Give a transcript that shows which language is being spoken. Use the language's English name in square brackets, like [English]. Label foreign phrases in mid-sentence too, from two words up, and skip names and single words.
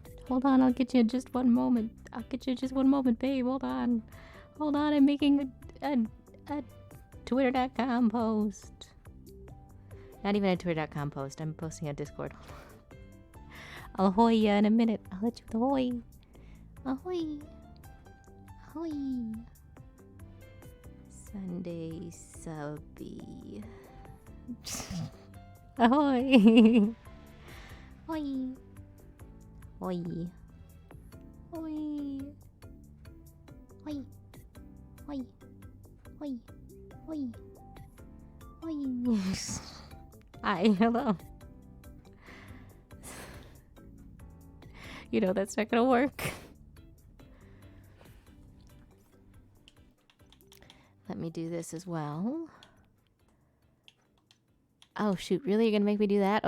[English] Hold on, I'll get you in just one moment. I'll get you in just one moment, babe. Hold on. Hold on, I'm making a twitter.com post. Not even a twitter.com post. I'm posting on Discord. I'll ahoy ya in a minute. I'll let you ahoy. Ahoy. Ahoy. Sunday subby. Ahoy. Ahoy. Oi. Oi. Oi. Oi. Oi. Oi. Oi. Hi, hello. You know that's not gonna work. Let me do this as well. Oh shoot, really? You're gonna make me do that?